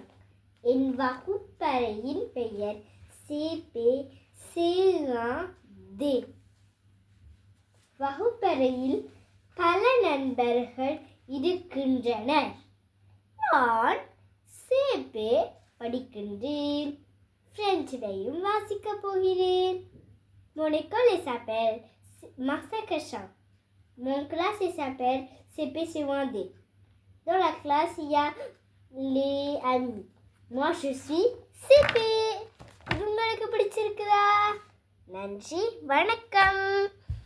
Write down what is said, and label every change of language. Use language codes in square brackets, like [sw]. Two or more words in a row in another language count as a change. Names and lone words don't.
[ta] என் வகுப்பறையின் பெயர் CP C1D. வகுப்பறையில் பல நண்பர்கள் இருக்கின்றனர். நான் CP படிக்கின்றேன். பிரெஞ்சிலையும் வாசிக்கப் போகிறேன். [fr] Mon école s'appelle Marcel Cachin. Mon classe s'appelle CP C1D. Dans la classe, il y a les amis. Moi, je suis CP. [ta] உங்களுக்கு பிடிச்சிருக்குதா? நன்றி, வணக்கம்.